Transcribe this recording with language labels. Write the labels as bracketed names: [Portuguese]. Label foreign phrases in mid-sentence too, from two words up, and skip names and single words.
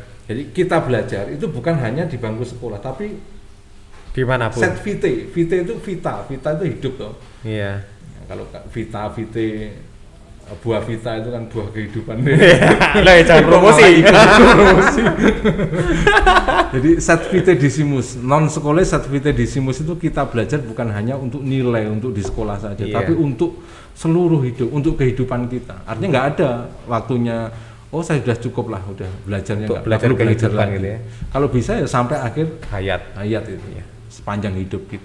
[Indonesian] Jadi kita belajar itu bukan hanya di bangku sekolah, tapi dimanapun. [Latin] Set vitae [Indonesian] itu vita itu hidup toh. Iya. Nah, kalau vitae buah vita itu kan buah kehidupan. Lah jangan promosi. Jadi [Latin] sed vitae decimus, non secole sed vitae decimus [Indonesian] itu kita belajar bukan hanya untuk nilai untuk di sekolah saja, tapi untuk seluruh hidup, untuk kehidupan kita. Artinya nggak ada waktunya. Oh saya sudah cukup lah, udah belajarnya nggak perlu belajar lagi. Gitu ya. Kalau bisa ya sampai akhir hayat itu ya. Sepanjang hidup kita.